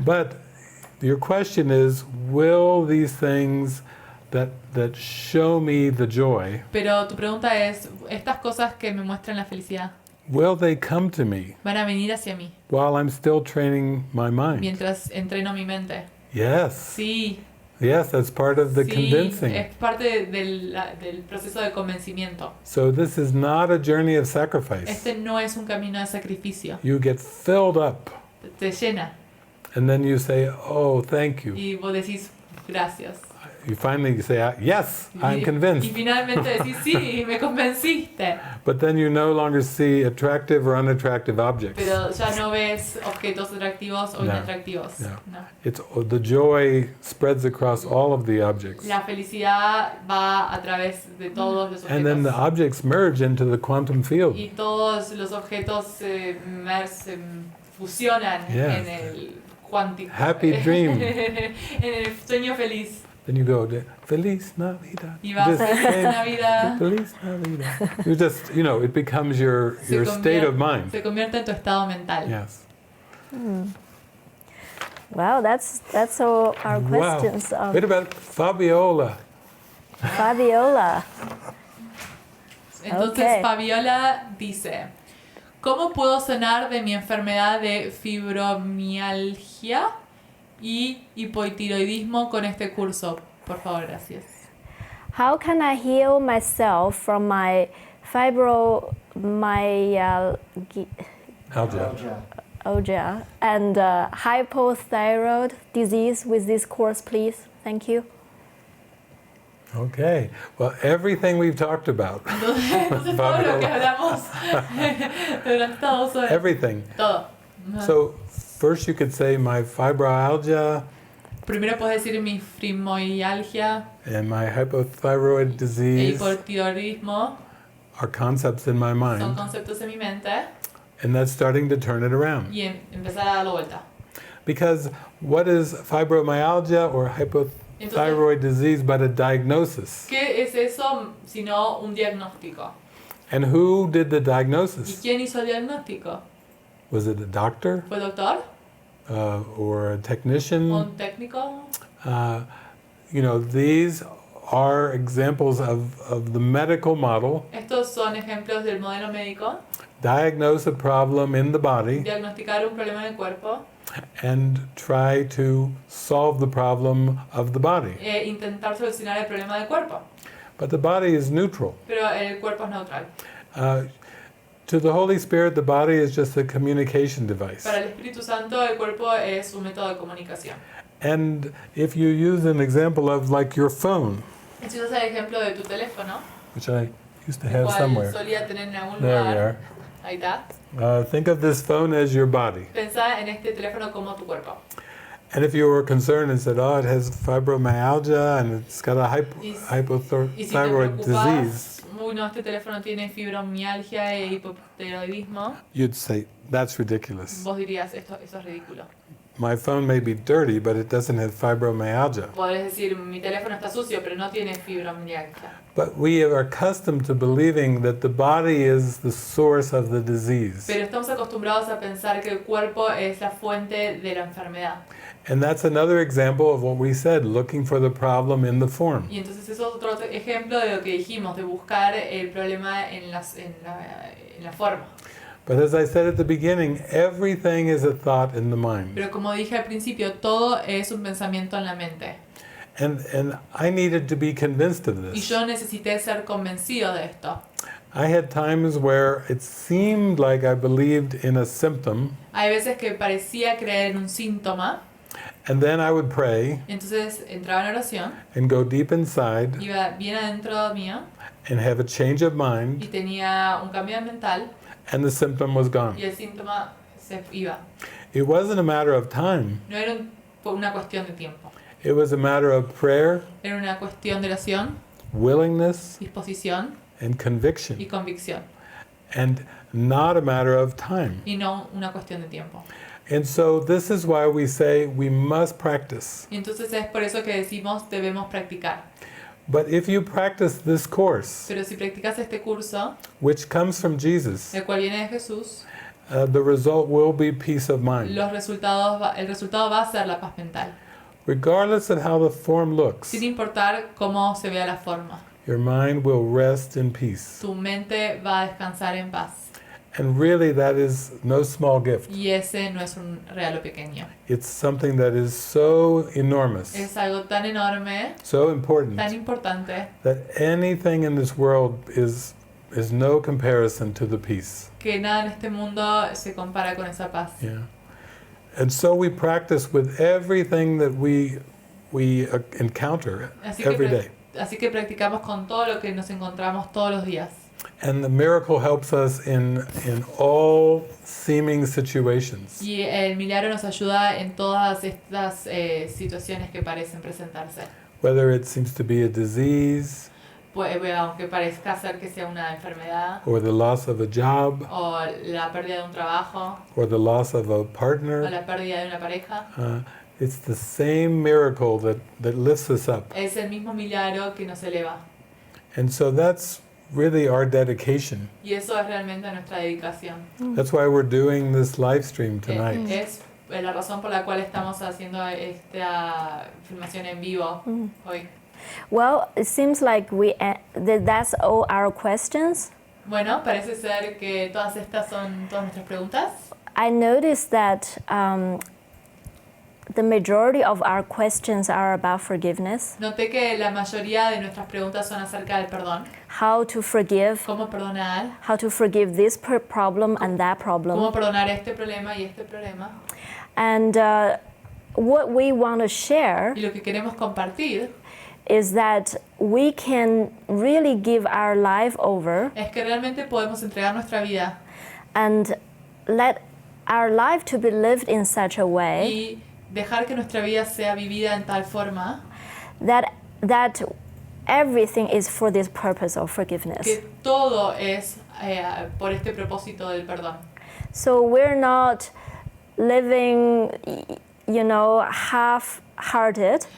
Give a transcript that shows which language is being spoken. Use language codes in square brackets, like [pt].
[en] But your question is, will these things that show me the joy, [es] Pero tu pregunta es, estas cosas que me muestran la felicidad, [en] will they come to me [es] ¿van a venir hacia mí [en] while I'm still training my mind? [es] mientras entreno mi mente? [en] Yes. [es] Sí, [en] Yes, that's part of the [es] sí, [en] convincing. [es] es parte del proceso de convencimiento. [en] So this is not a journey of sacrifice. [es] Este no es un camino de sacrificio. [en] You get filled up, [es] Te llena [en] and then you say, "Oh, thank you." [es] y vos decís gracias. [en] You finally say, "Yes, I'm [es] Y [en] convinced." [es] finalmente decís sí, me convenciste. [en] But then you no longer see attractive or unattractive objects. [es] Pero ya no ves objetos atractivos o [en] No, [es] inatractivos. [en] no. [es] No. [en] The joy spreads across all of the objects. [es] La felicidad va a través de todos los [en] And then the [es] objetos. [en] objects merge into the quantum field. [es] Y todos los objetos se fusionan [en] Yes. [es] en el cuántico. [en] Happy dream. [es] En el sueño feliz. [en] Then you go, [es] Feliz Navidad. Y vas [en] Just [es] feliz [en] say, [es] Navidad. Feliz Navidad. [en] You just, it becomes your state of mind. [es] Se convierte en tu estado mental. [en] Yes. Wow, that's all our questions. Wow. What about Fabiola? Fabiola. [es] Entonces [en] Okay. [es] Fabiola dice, ¿cómo puedo sanar de mi enfermedad de fibromialgia y hipotiroidismo con este curso? Por favor, gracias. [en] How can I heal myself from my fibromyalgia [es] Algia. [en] and hypothyroid disease with this course, please? Thank you. Okay. Well, everything we've talked about. [es] Entonces todo lo que hablamos durante todos horas. [en] Everything. [es] Todo. [en] So first you could say my fibromyalgia [es] Primero puedes decir mi fibromialgia [en] and my hypothyroid [es] e [en] disease [es] hipotiroidismo [en] are concepts in my [es] son [en] mind, [es] conceptos en mi mente [en] and that's starting to turn it around. [es] y empezar a darlo vuelta. [en] Because what is fibromyalgia or hypothyroid disease but a diagnosis? [es] ¿Qué es eso sino un diagnóstico? [en] And who did the [es] ¿Y [en] diagnosis? [es] quién hizo el diagnóstico? [en] Was it a doctor [es] ¿Fue el doctor? [en] or a technician? [es] ¿Un técnico? [en] These are examples of the medical model. [es] Estos son ejemplos del modelo médico. [en] Diagnose a problem in the body [es] Diagnosticar un problema en el cuerpo [en] and try to solve the problem of the body. [es] e intentar solucionar el problema del cuerpo. [en] But the body is neutral. [es] Pero el cuerpo es neutral. [en] To the Holy Spirit, the body is just a communication device. [es] Para el Espíritu Santo, el cuerpo es un método de comunicación. [en] And if you use an example of like your phone, [es] Si usas el ejemplo de tu teléfono, [en] which I used to [es] el [en] have [es] cual [en] somewhere. [es] solía tener en algún [en] There we [es] lugar, [en] are. [es] ahí está. [en] Think of this phone as your body. [es] Pensá en este teléfono como tu cuerpo. [en] And if you were concerned and said, oh, it has fibromyalgia and it's got a [es] Y si te [en] hypothyroid disease, [es] preocupas, no, este teléfono tiene fibromialgia e hipotiroidismo, [en] you'd say, that's ridiculous. [es] vos dirías, eso es ridículo. [en] My phone may be dirty, but it doesn't have fibromyalgia. [es] Podés decir, mi teléfono está sucio, pero no tiene fibromialgia. [en] But we are accustomed to believing that the body is the source of the disease. [es] Pero estamos acostumbrados a pensar que el cuerpo es la fuente de la enfermedad. [en] And that's another example of what we said, looking for the problem in the form. [es] Y entonces eso es otro ejemplo de lo que dijimos, de buscar el problema en la forma. [en] But as I said at the beginning, everything is a thought in the mind. [es] Pero como dije al principio, todo es un pensamiento en la mente. [en] And I needed to be convinced of [es] Y [en] this. [es] yo necesité ser convencido de esto. [en] I had times where it seemed like I believed in a symptom, [es] Hay veces que parecía creer en un síntoma, [en] and then I would pray [es] entonces entraba en oración, [en] and go deep inside [es] iba bien adentro mío [en] and have a change of [es] y [en] mind, [es] tenía un cambio mental [en] and the symptom was gone. [es] y el síntoma se iba. [en] It wasn't a matter of time. [es] No era una cuestión de tiempo, [en] It was a matter of prayer, [es] era una cuestión de oración, [en] willingness, [es] disposición [en] and [es] y [en] conviction, [es] convicción, [en] and not a matter of time. [es] y no una cuestión de tiempo. [en] And so this is why we say we must practice. [es] Y entonces es por eso que decimos debemos practicar. [en] But if you practice this course, [es] Pero si practicas este curso, [en] which comes from Jesus, [es] el cual viene de Jesús, [en] the result will be peace of mind. [es] el resultado va a ser la paz mental, [en] Regardless of how the form looks, [es] sin importar cómo se vea la forma. [en] your mind will rest in peace. [es] Tu mente va a descansar en paz. [en] And really that is no small gift. [es] Y ese no es un regalo pequeño. [en] It's something that is so enormous, [es] Es algo tan enorme, [en] so important, [es] tan importante, [en] that anything in this world is no comparison to the peace. [es] que nada en este mundo se compara con esa paz. [en] Yeah. And so we practice with everything that we encounter every day. [es] Así que practicamos con todo lo que nos encontramos todos los días. [en] And the miracle helps us in all seeming situations. [es] Y el milagro nos ayuda en todas estas situaciones que parecen presentarse. [en] Whether it seems to be a disease, [es] aunque parezca ser que sea una enfermedad, [en] or the loss of a job, [es] o la pérdida de un trabajo, [en] or the loss of a [es] o [en] partner. [es] la pérdida de una pareja, [en] It's the same miracle that lifts us up. [es] es el mismo milagro que nos eleva. [en] And so that's really our dedication. [es] Y eso es realmente nuestra dedicación. [en] That's why we're doing this live stream tonight. [es] Es la razón por la cual estamos haciendo esta filmación en vivo hoy. [en] Well, it seems like that's all our questions. [es] Bueno, parece ser que todas estas son todas nuestras preguntas. [en] I noticed that the majority of our questions are about forgiveness, [es] Noté que la mayoría de nuestras preguntas son acerca del perdón. [en] how to forgive, [es] Cómo perdonar, [en] how to forgive this problem and that problem. [es] cómo perdonar este problema y este problema. [en] And what we want to share [es] Y lo que queremos compartir [en] is that we can really give our life over [es] es que realmente podemos entregar nuestra vida [en] and let our life to be lived in such a way [es] y dejar que nuestra vida sea vivida en tal forma [en] that everything is for this purpose of forgiveness. [es] que todo es por este propósito del perdón. [en] So we're not living, half-hearted